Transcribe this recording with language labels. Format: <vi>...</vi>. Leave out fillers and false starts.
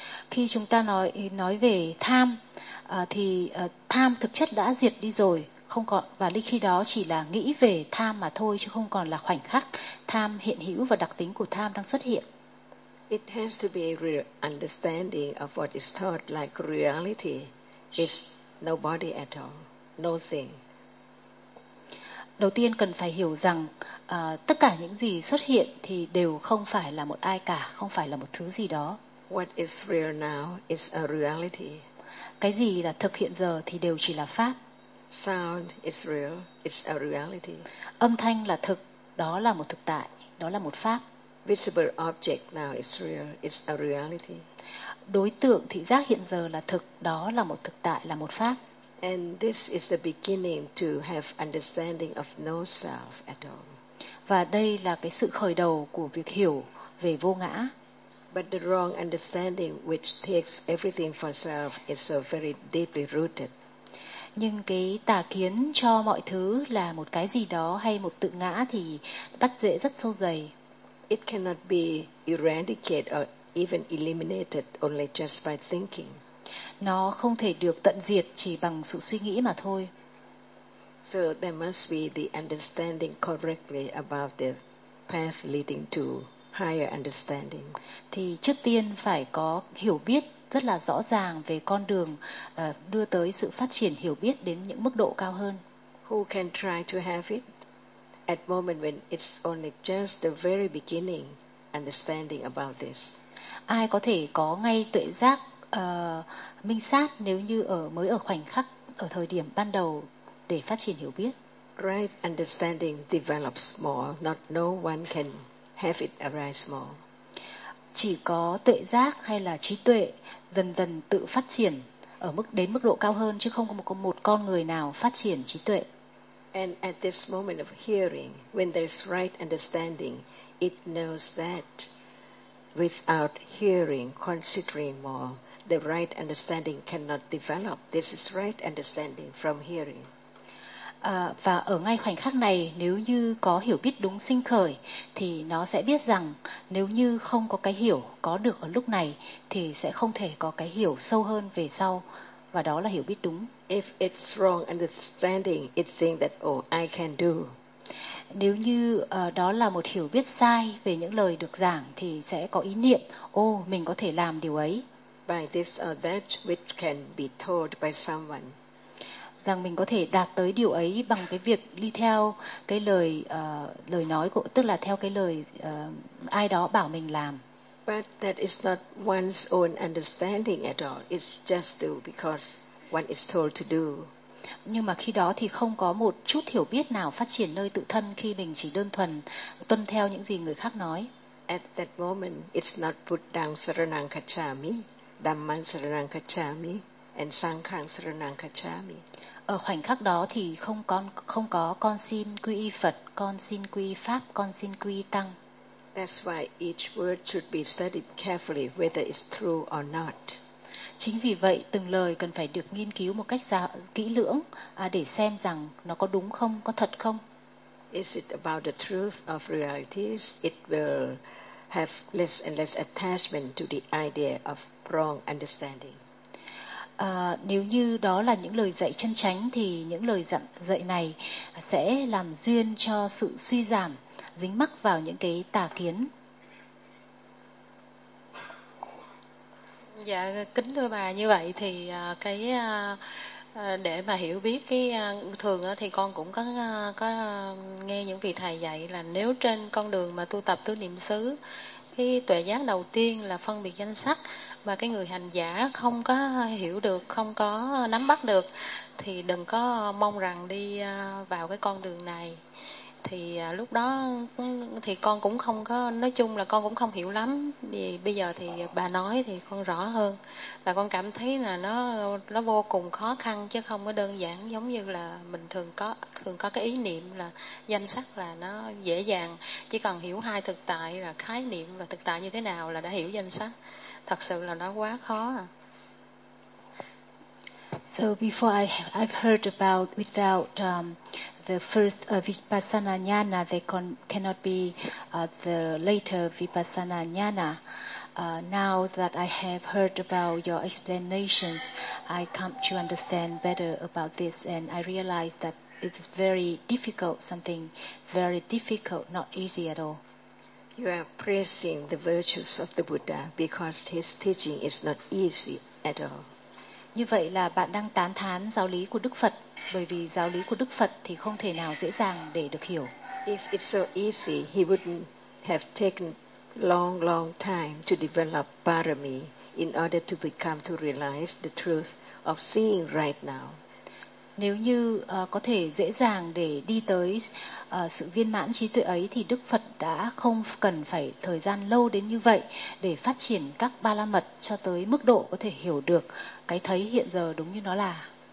<vi>Khi chúng ta nói về tham, thì tham thực chất đã diệt đi rồi, không còn, và lúc khi đó chỉ là nghĩ về tham mà thôi, chứ không còn là khoảnh khắc tham hiện hữu và đặc tính của tham đang xuất hiện.</vi> <en>It has to be a real understanding of what is thought like reality. It's nobody at all, nothing.</en> <vi>Đầu tiên cần phải hiểu rằng tất cả những gì xuất hiện thì đều không phải là một ai cả, không phải là một thứ gì đó.</vi> <en>What is real now is a reality.</en> <vi>Cái gì là thực hiện giờ thì đều chỉ là pháp.</vi> <en>Sound is real, it's a reality.</en> <vi>Âm thanh là thực, đó là một thực tại, đó là một pháp.</vi> <en>Visible object now is real, it's a reality.</en> <vi>Đối tượng thị giác hiện giờ là thực, đó là một thực tại, là một pháp.</vi> <en>And this is the beginning to have understanding of no self at all.</en> <vi>Và đây là cái sự khởi đầu của việc hiểu về vô ngã.</vi> <en>But the wrong understanding which takes everything for self is so very deeply rooted.</en> <vi>Nhưng cái tà kiến cho mọi thứ là một cái gì đó hay một tự ngã thì bắt rễ rất sâu dày.</vi> <en>It cannot be eradicated or even eliminated only just by thinking.</en> <vi>Nó không thể được tận diệt chỉ bằng sự suy nghĩ mà thôi.</vi> <en>So there must be the understanding correctly about the path leading to higher understanding.</en> <vi>Thì trước tiên phải có hiểu biết rất là rõ ràng về con đường đưa tới sự phát triển hiểu biết đến những mức độ cao hơn.</vi> <en>Who can try to have it at moment when it's only just the very beginning understanding about this?</en> <vi>Ai có thể có ngay tuệ giác minh sát nếu như mới ở khoảnh khắc, ở thời điểm ban đầu để phát triển hiểu biết?</vi> <en>Right understanding develops more, not no one can have it arise more.</en> <vi>Chỉ có tuệ giác hay là trí tuệ dần dần tự phát triển ở mức độ cao hơn, chứ không có một con người nào phát triển trí tuệ.</vi> <en>And at this moment of hearing, when there's right understanding, it knows that without hearing, considering more, the right understanding cannot develop. This is right understanding from hearing.</en> <vi>Và ở ngay khoảnh khắc này, nếu như có hiểu biết đúng sinh khởi, thì nó sẽ biết rằng nếu như không có cái hiểu có được ở lúc này, thì sẽ không thể có cái hiểu sâu hơn về sau, và đó là hiểu biết đúng.</vi> <en>If it's wrong understanding, it thinks that, oh, I can do.</en> <vi>Nếu như đó là một hiểu biết sai về những lời được giảng, thì sẽ có ý niệm, oh, mình có thể làm điều ấy.</vi> <en>by this or that which can be told by someone.</en> <vi>Rằng mình có thể đạt tới điều ấy bằng cái việc đi theo cái lời lời nói của, tức là theo cái lời ai đó bảo mình làm.</vi> <en>But that is not one's own understanding at all. It's just do because one is told to do.</en> <vi>Nhưng mà khi đó thì không có một chút hiểu biết nào phát triển nơi tự thân khi mình chỉ đơn thuần tuân theo những gì người khác nói.</vi> <en>At that moment, it's not</en> <pi>Buddhang Saranang Kacchami, Dhammang Saranang Kacchami,</pi> <en>and</en> <pi>Sanghang Saranang Kacchami.</pi> <vi>Ở khoảnh khắc đó thì không có con xin quy y Phật, con xin quy y Pháp, con xin quy y Tăng.</vi> <en>That's why each word should be studied carefully whether it's true or not.</en> <vi>Chính vì vậy từng lời cần phải được nghiên cứu một cách kỹ lưỡng để xem rằng nó có đúng không, có thật không.</vi> <en>Is it about the truth of realities? It will have less and less attachment to the idea of wrong understanding.</en> <vi>Nếu như đó là những lời dạy chân chánh thì những lời dạy này sẽ làm duyên cho sự suy giảm dính mắc vào những cái tà kiến. Dạ kính thưa bà, như vậy thì cái để mà hiểu biết cái thường thì con cũng có nghe những vị thầy dạy là nếu trên con đường mà tu tập tứ niệm xứ, cái tuệ giác đầu tiên là phân biệt danh sắc, mà cái người hành giả không có hiểu được, không có nắm bắt được thì đừng có mong rằng đi vào cái con đường này. Thì lúc đó thì con cũng không có, nói chung là con cũng không hiểu lắm. Vì bây giờ thì bà nói thì con rõ hơn. Và con cảm thấy là nó vô cùng khó khăn chứ không có đơn giản giống như là mình thường có cái ý niệm là danh sắc là nó dễ dàng. Chỉ cần hiểu hai thực tại là khái niệm và thực tại như thế nào là đã hiểu danh sắc. Thật sự là nó quá khó à.</vi> <en>So before I've heard about without the first vipassana jnana, they cannot be the later vipassana jnana. Now that I have heard about your explanations, I come to understand better about this, and I realize that it is very difficult, something very difficult, not easy at all. You are praising the virtues of the Buddha because his teaching is not easy at all.</en> <vi>Như vậy là bạn đang tán thán giáo lý của Đức Phật, bởi vì giáo lý của Đức Phật thì không thể nào dễ dàng để được hiểu.</vi> <en>If it's so easy, he wouldn't have taken long, long time to develop parami in order to become to realize the truth of seeing right now.</en> <vi>Nếu như có thể dễ dàng để đi tới sự viên mãn trí tuệ ấy thì Đức Phật đã không cần phải thời gian lâu đến như vậy để phát triển các ba la mật cho tới mức độ có thể hiểu được cái thấy hiện giờ đúng như nó là.</vi>